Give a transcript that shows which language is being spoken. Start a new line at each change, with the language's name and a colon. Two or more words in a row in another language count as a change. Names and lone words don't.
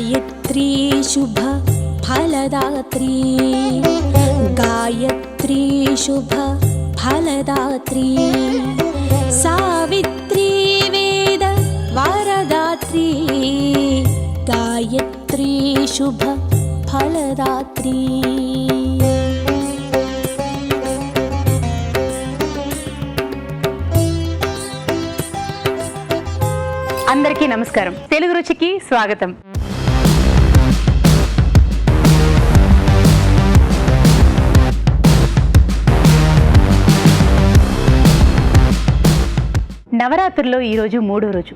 Sanskrit: गायत्री शुभ फलदात्री, गायत्री शुभ फलदात्री, सावित्री वेद वरदात्री, गायत्री शुभ फलदात्री।
Telugu: అందరికీ నమస్కారం. తెలుగు రుచికి స్వాగతం. నవరాత్రుల్లో ఈరోజు 3వ రోజు.